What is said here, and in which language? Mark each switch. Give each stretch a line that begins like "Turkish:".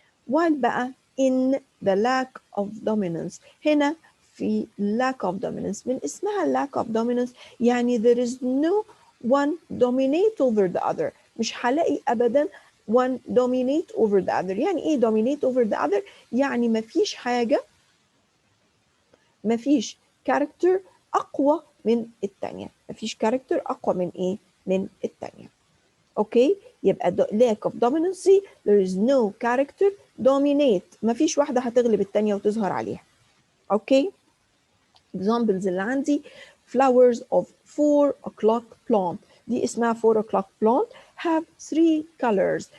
English: While بقى in the lack of dominance،
Arabic: هنا في
English: lack of dominance،
Arabic: من اسمها
English: lack of dominance يعني there is no one dominate over the other،
Arabic: مش هلاقي أبدا
English: one dominate over the other.
Arabic: يعني ايه
English: dominate over the other؟
Arabic: يعني مفيش حاجة، مفيش كاركتر أقوى من التانية، مفيش كاركتر أقوى من إيه؟ من التانية.
English: Okay? يبقى lack of dominancy there is no character dominate،
Arabic: مفيش واحدة هتغلب التانية وتظهر عليها.
English: Okay? examples
Arabic: اللي عندي
English: flowers of 4 o'clock plant،
Arabic: دي اسمها
English: 4 o'clock plant have 3 colors.